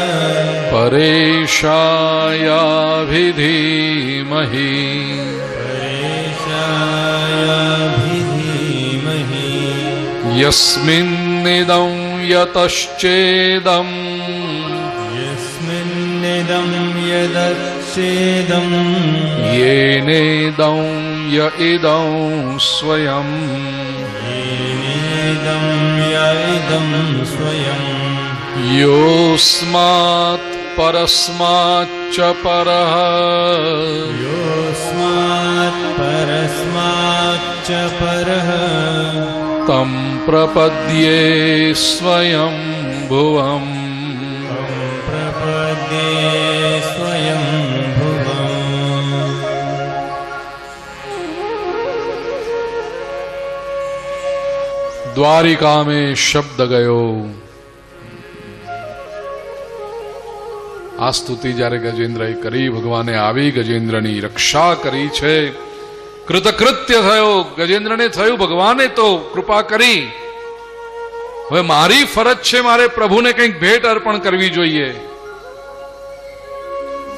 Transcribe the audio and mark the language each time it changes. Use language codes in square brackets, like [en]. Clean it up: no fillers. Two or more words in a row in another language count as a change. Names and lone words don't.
[sa] પરેશાયાભિધીમહિ, પરેશાયાભિધીમહિ, यस्मिन्निदं यतश्चेदं, यस्मिन्निदं यदच्छेदं, येनेदं य इदं स्वयं, येनेदं य इदं स्वयं, योऽस्मात् परस्माच्च परः, योऽस्मात् परस्माच्च परः, तं प्रपद्ये स्वयं भुवम्. प्रपद्ये स्वयं भुवम्. [hi] द्वारिका में शब्द गयो. [gu] આ સ્તુતિ જ્યારે ગજેન્દ્રએ કરી, ભગવાને આવી ગજેન્દ્રની રક્ષા કરી છે. કૃતકૃત્ય થયો ગજેન્દ્રને, થયું ભગવાને તો કૃપા કરી. હવે મારી ફરજ છે, મારે પ્રભુને કંઈક ભેટ અર્પણ કરવી જોઈએ.